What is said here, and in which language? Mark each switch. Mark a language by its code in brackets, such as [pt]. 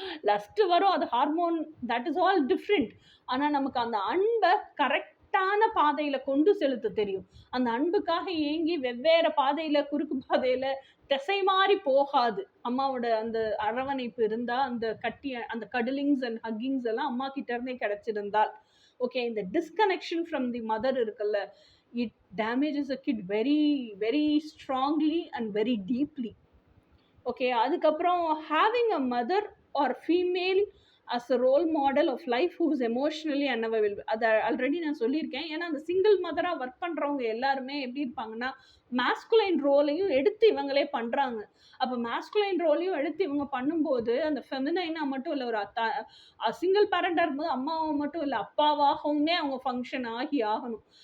[ta] Lost வரும், அது hormone, [en] That is all different. [ta] ஆனா நமக்கு அந்த அன்பை கரெக்டான பாதையில கொண்டு செலுத்த தெரியும். அந்த அன்புக்காக ஏங்கி வெவ்வேறு பாதையில, குறுக்கு பாதையில திசை மாறி போகாது. அம்மாவோட அந்த அரவணைப்பு இருந்தா, அந்த அந்த கடலிங்ஸ் அண்ட் ஹக்கிங்ஸ் எல்லாம் அம்மா கிட்ட இருந்தே கிடைச்சிருந்தால். [en] Okay, இந்த disconnection from the mother இருக்குல்ல, it damages a kid very very strongly and very deeply. Okay, அதுக்கப்புறம் having a mother or female as a role model of life who is emotionally unavailable. [ta] அதை already நான் சொல்லியிருக்கேன். ஏன்னா அந்த single மதராக work பண்ணுறவங்க எல்லாருமே எப்படி இருப்பாங்கன்னா, மாஸ்குலைன் ரோலையும் எடுத்து இவங்களே பண்ணுறாங்க. அப்போ மாஸ்குலைன் ரோலையும் எடுத்து இவங்க பண்ணும்போது அந்த ஃபெமினைனாக மட்டும் இல்லை, ஒரு சிங்கிள் பேரண்டாக இருக்கும்போது அம்மாவை மட்டும் இல்லை, அப்பாவாகவுமே அவங்க ஃபங்க்ஷன் ஆகணும்.